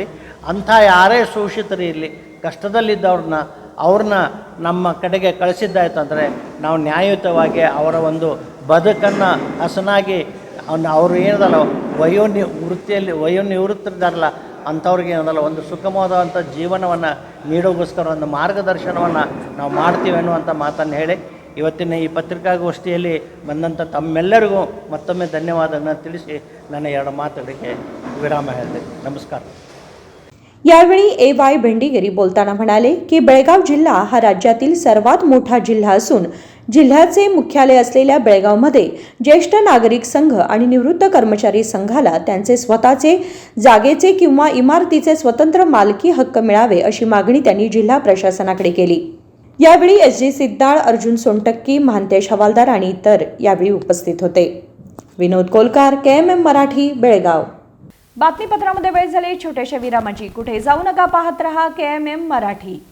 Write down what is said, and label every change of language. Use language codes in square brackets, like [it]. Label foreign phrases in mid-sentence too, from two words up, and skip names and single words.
[kn] ಅಂಥ ಯಾರೇ ಶೋಷಿತರು ಇರಲಿ, ಕಷ್ಟದಲ್ಲಿದ್ದವ್ರನ್ನ ನಮ್ಮ ಕಡೆಗೆ ಕಳಿಸಿದ್ದಾಯ್ತು ಅಂದರೆ ನಾವು ನ್ಯಾಯಯುತವಾಗಿ ಅವರ ಒಂದು ಬದುಕನ್ನು ಹಸನಾಗಿ ಅವರು ಏನದಲ್ಲ ವಯೋನಿವೃತ್ತರಿದ್ದಾರಲ್ಲ ಅಂಥವ್ರಿಗೆ ಏನದಲ್ಲ ಒಂದು ಸುಖಮವಾದಂಥ ಜೀವನವನ್ನು ನೀಡೋಗೋಸ್ಕರ ಒಂದು ಮಾರ್ಗದರ್ಶನವನ್ನು ನಾವು ಮಾಡ್ತೀವಿ ಅನ್ನುವಂಥ ಮಾತನ್ನು ಹೇಳಿ ಇವತ್ತಿನ ಈ ಪತ್ರಿಕಾಗೋಷ್ಠಿಯಲ್ಲಿ ಬಂದಂಥ तम्मेಲ್ಲರಿಗೂ ಮತ್ತೊಮ್ಮೆ ಧನ್ಯವಾದಗಳನ್ನು ತಿಳಿಸಿ ನನ್ನ ಎರಡು ಮಾತುಗಳಿಗೆ विराम ಹೇಳ್ತೇನೆ. [mr] नमस्कार. यावेळी AY भेंडीगिरी बोलताना म्हणाले की बेळगाव जिल्हा हा राज्यातील सर्वात मोठा जिल्हा असून जिल्ह्याचे मुख्यालय असलेल्या बेळगावमध्ये ज्येष्ठ नागरिक संघ आणि निवृत्त कर्मचारी संघाला त्यांचे स्वतःचे जागेचे किंवा इमारतीचे स्वतंत्र मालकी हक्क मिळावे अशी मागणी त्यांनी जिल्हा प्रशासनाकडे केली. यावेळी SG सिद्धाळ, अर्जुन सोनटक्की, महांतेश हवालदार आणि इतर यावेळी उपस्थित होते. विनोद कोलकार, KMM मराठी, बेळगाव. बातमीपत्रामध्ये वेळ झाली छोट्याशा विरामाची. कुठे जाऊ नका, पाहत रहा KMM मराठी.